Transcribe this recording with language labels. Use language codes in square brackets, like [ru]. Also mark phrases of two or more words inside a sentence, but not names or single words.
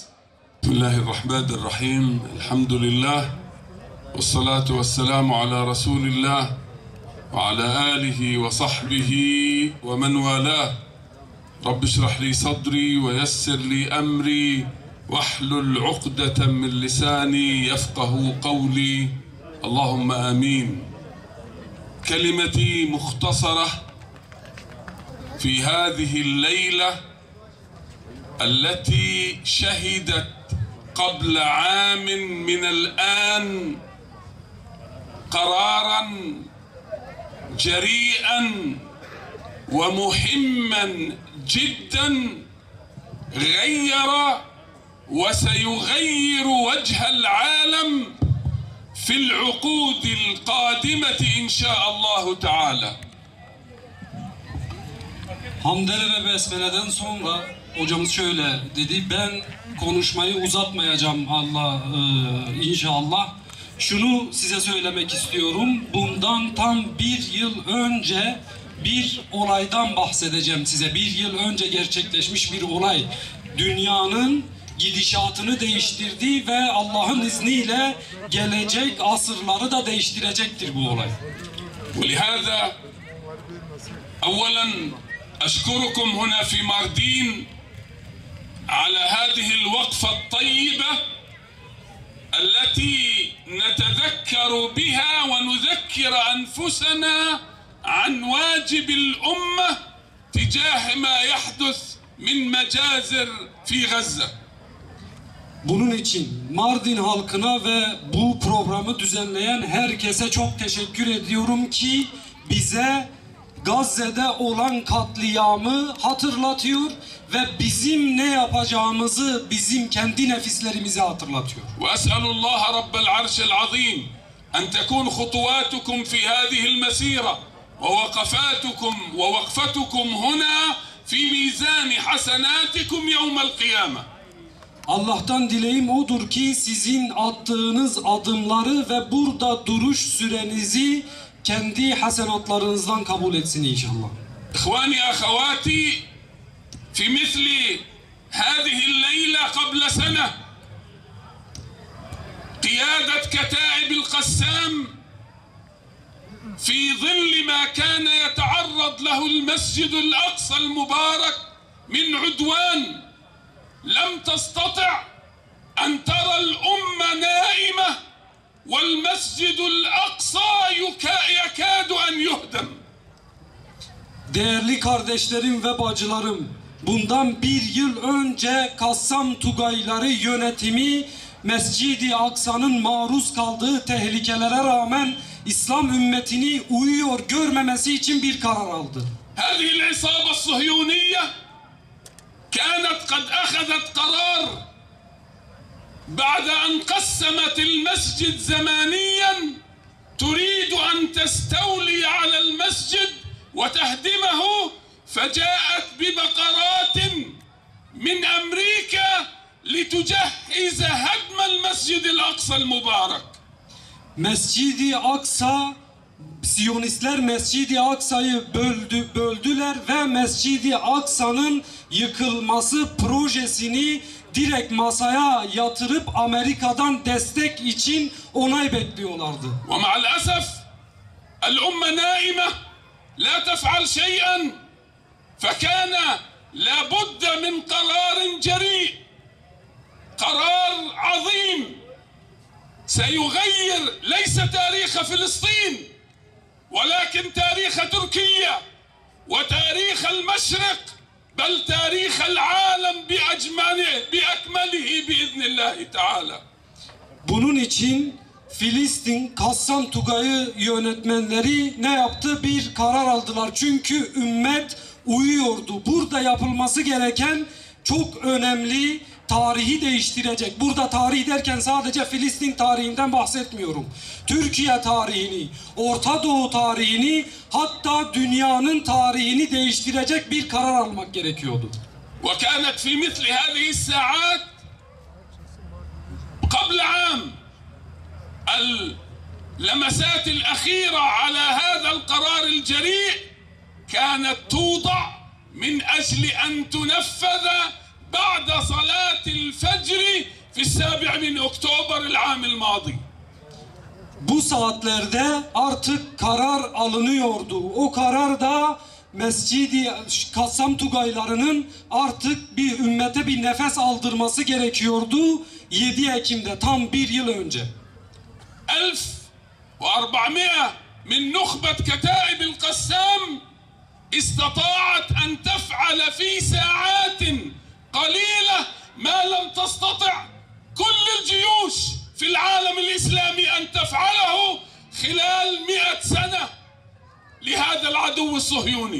[ar] Bismillahirrahmanirrahim. Elhamdülillah. والصلاة والسلام على رسول الله وعلى آله وصحبه ومن والاه. رب اشرح لي صدري ويسر لي أمري واحلل عقدة من لساني يفقهوا قولي. اللهم آمين. كلمتي مختصرة في هذه الليلة التي شهدت قبل عام من الآن قراراً جريئاً ومهماً جداً غير وسيغير وجه العالم في العقود القادمة إن شاء الله تعالى. [tr] Hamdele ve Besmele'den sonra hocamız şöyle dedi: ben konuşmayı uzatmayacağım inşallah. Şunu size söylemek istiyorum. Bundan tam bir yıl önce bir olaydan bahsedeceğim size. Bir yıl önce gerçekleşmiş bir olay. Dünyanın gidişatını değiştirdi ve Allah'ın izniyle gelecek asırları da değiştirecektir bu olay. [ar] ولهذا أولا أشكركم هنا في ماردين على هذه الوقفة الطيبة التي نتذكر بها ونذكر أنفسنا عن واجب الأمة تجاه ما يحدث من مجازر في غزة. [tr] Bunun için Mardin halkına ve bu programı düzenleyen herkese çok teşekkür ediyorum ki bize Gazze'de olan katliamı hatırlatıyor ve bizim ne yapacağımızı bizim kendi nefislerimize hatırlatıyor. [ar] وأسأل الله رب العرش العظيم أن تكون خطواتكم في هذه المسيرة ووقفتكم هنا في ميزان حسناتكم يوم القيامة. [tr] Allah'tan dileğim odur ki sizin attığınız adımları ve burada duruş sürenizi kendi hasenatlarınızdan kabul etsin inşallah. [ar] إخواني أخواتي في مثل هذه الليلة قبل سنة قيادة كتائب القسام في ظل ما كان يتعرض له المسجد الأقصى المبارك من عدوان لم تستطع أن ترى الأمة نائمة والمسجد الأقصى يكاد أن يهدم. [tr] Değerli kardeşlerim ve bacılarım, bundan bir yıl önce Kassam Tugayları yönetimi Mescid-i Aksa'nın maruz kaldığı tehlikelere rağmen İslam ümmetini uyuyor görmemesi için bir karar aldı. [ar] هذه العصابة الصهيونية كانت قد أخذت قرار بعد أن قسمت المسجد زمانيا تريد أن تستولي على المسجد وتهدمه فجاءت ببقرات من أمريكا لتجهز هدم المسجد الأقصى المبارك. [tr] Mescid-i Aksa, Siyonistler Mescid-i Aksa'yı böldüler ve Mescid-i Aksa'nın yıkılması projesini direkt masaya yatırıp Amerika'dan destek için onay bekliyorlardı. [ar] ومع الأسف الأمة نائمة لا تفعل شيئا فكان لابد من قرار جريء قرار عظيم سيغير ليس تاريخ فلسطين ولكن تاريخ تركيا وتاريخ المشرق بل تاريخ العالم بأكمله بإذن الله تعالى. [tr] Bunun için Filistin Kassam Tugayı yönetmenleri ne yaptı? Bir karar aldılar. Çünkü ümmet uyuyordu. Burada yapılması gereken çok önemli, tarihi değiştirecek. Burada tarih derken sadece Filistin tarihinden bahsetmiyorum. Türkiye tarihini, Orta Doğu tarihini, hatta dünyanın tarihini değiştirecek bir karar almak gerekiyordu. [ar] وكانت في مثل هذه الساعات قبل عام اللمسات الأخيرة على هذا القرار الجريء كانت توضع من أجل أن تنفذ بعد صلاة الفجر في 7 أكتوبر العام الماضي. [tr] Bu saatlerde artık karar alınıyordu. O karar da Mescid-i Kassam Tugaylarının artık bir ümmete bir nefes aldırması gerekiyordu. 7 Ekim'de tam bir yıl önce. [ar] 1400 من نخبة كتائب القسام استطاعت أن تفعل في ساعات قليلة ما لم تستطع كل الجيوش في العالم الإسلامي أن تفعله خلال 100 سنة لهذا العدو الصهيوني.